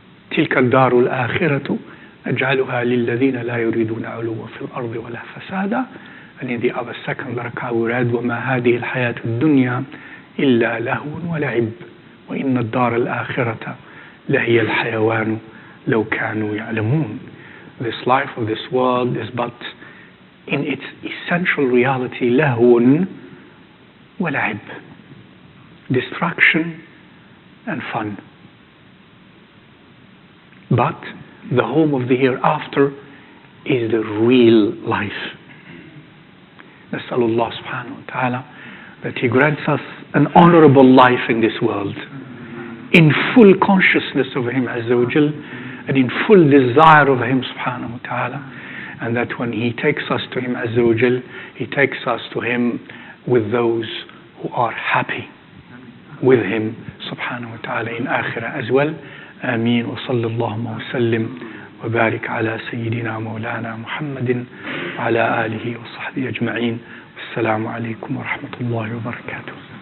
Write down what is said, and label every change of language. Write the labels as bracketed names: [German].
[Arabic] تلك الدار الآخرة أجعلها للذين لا يريدون علوا في الأرض ولا فسادا. [English] And in the other second rak'ah we read [Arabic] وما هذه الحياة الدنيا إلا لهو ولعب وإن الدار الآخرة لهي الحيوان لو كانوا يعلمون. [English] This life of this world is but in its essential reality [Arabic] لهو ولعب, [English] distraction and fun. But the home of the hereafter is the real life. [Arabic] نسأل الله سبحانه وتعالى [English] that He grants us an honorable life in this world, in full consciousness of Him Azza wa Jal, and in full desire of Him subhanahu wa ta'ala, and that when He takes us to Him Azza wa Jal, He takes us to Him with those who are happy with Him subhanahu wa ta'ala in akhirah as well. [Arabic] آمين. وصلى الله وسلم وبارك على سيدنا مولانا محمد وعلى آله وصحبه أجمعين. والسلام عليكم ورحمة الله وبركاته.